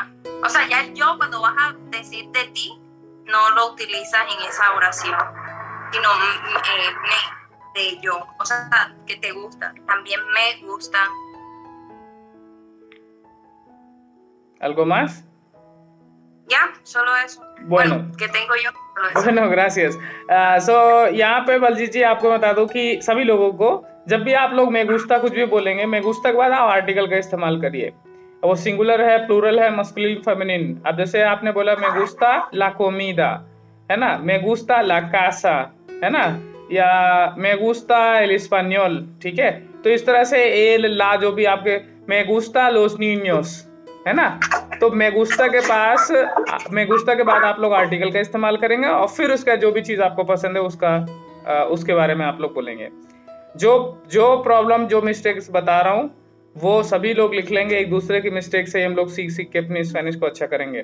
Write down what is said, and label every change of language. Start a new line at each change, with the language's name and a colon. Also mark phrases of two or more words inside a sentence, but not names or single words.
Spanish: O sea, ya el yo cuando vas a decir de ti, no lo utilizas en esa oración, sino me, de yo. O sea, que te gusta. También me gusta. ¿Algo más? Ya, solo eso. Bueno, que tengo yo. Solo eso. bueno, gracias।
Hindi: यहाँ पे बलजीत जी आपको बता दूं कि सभी लोगों को जब भी आप लोग
Spanish: me gusta
Hindi: कुछ भी बोलेंगे,
Spanish: me gusta
Hindi: के बाद आप आर्टिकल का इस्तेमाल करिए। वो सिंगुलर है, प्लूरल है,
English: masculine, feminine.
Hindi: अब जैसे आपने बोला
Spanish: me gusta la comida,
Hindi: है ना,
Spanish: me gusta la casa,
Hindi: है ना, या
Spanish: me gusta el español,
Hindi: ठीक है? तो इस तरह से
Spanish: el la
Hindi: जो भी आपके
Spanish: me gusta los niños,
Hindi: है ना, तो
Spanish: me gusta
Hindi: के बाद आप लोग आर्टिकल का इस्तेमाल करेंगे और फिर उसका जो भी चीज आपको पसंद है उसके बारे में आप लोग बोलेंगे। जो प्रॉब्लम, जो मिस्टेक्स बता रहा हूँ वो सभी लोग लिख लेंगे, एक दूसरे की मिस्टेक से हम लोग सीख के अपनी स्पेनिश को अच्छा करेंगे।